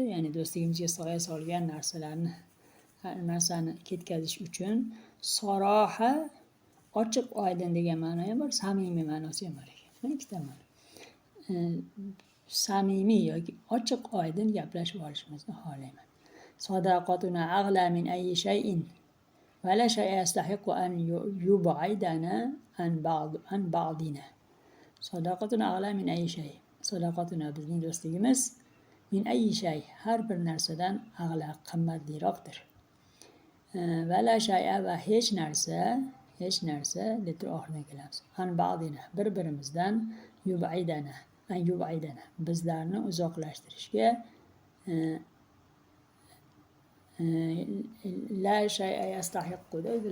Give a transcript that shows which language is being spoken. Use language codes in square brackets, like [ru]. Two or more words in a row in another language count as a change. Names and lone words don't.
[uz] Ya'ni do'stligimizga soya solgan narsani ketkazish uchun saroha ochiq oydin degan ma'no ham bor, samimiy ma'nosi ham bor ekan. Ikkita ma'no. Samimiy yoki ochiq oydin gaplashib olishimizni xohlayman. [ar] صداقتنا أغلى من أي شيء ولا شيء يستحق أن يبعدنا عن بعضنا. صداقتنا أغلى من أي شيء. [uz] Sadaqatuna bizning do'stligimiz [ar] من أي شيء, [uz] har bir narsadan ag'la, qimmatliroqdir. [ar] ولا شيء [uz] va hech narsa deb oxiridan kelamiz. [ar] عن بعضنا, [uz] bir-birimizdan yub'idana bizlarni uzoqlashtirishga [ar] لا شيء يستحق [uz] deydi.